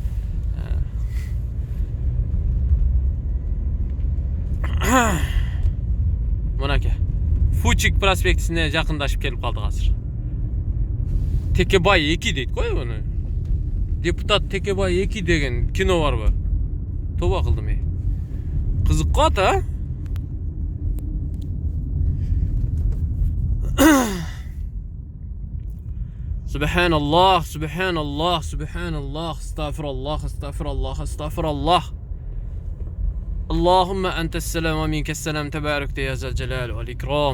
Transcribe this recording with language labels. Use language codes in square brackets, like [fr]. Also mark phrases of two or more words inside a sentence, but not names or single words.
[ky] Мынаке. Фучик проспектисине жакындашып келип калдык азыр. Текебай 2 дейт кой муну. Депутат Текебай 2 деген кино барбы? Тоба кылдым эй. Кызык кат, а? [ar] سبحان الله، سبحان الله، سبحان الله، أستغفر الله، أستغفر الله، أستغفر الله. اللهم أنت السلام ومنك السلام، تباركت يا ذا الجلال والإكرام.